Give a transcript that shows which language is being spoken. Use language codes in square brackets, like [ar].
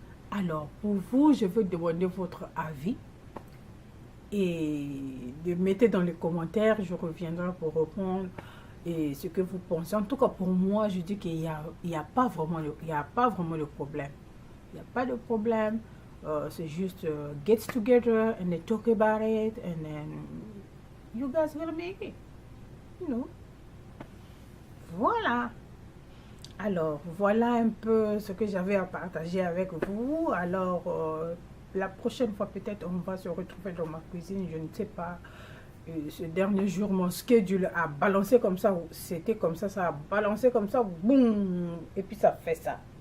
[fr] Alors, pour vous, je veux demander votre avis. Et de mettre dans les commentaires, je reviendrai pour répondre et ce que vous pensez. En tout cas, pour moi, je dis qu'il n'y a pas vraiment de problème. Il n'y a pas de problème. C'est juste [en] get together and then talk about it and then you guys will make it. You know. [fr] Voilà. Alors, voilà un peu ce que j'avais à partager avec vous. Alors, la prochaine fois, peut-être, on va se retrouver dans ma cuisine. Je ne sais pas. Ce dernier jour, mon schedule a balancé comme ça. C'était comme ça a balancé comme ça. Boum. Et puis, ça fait ça.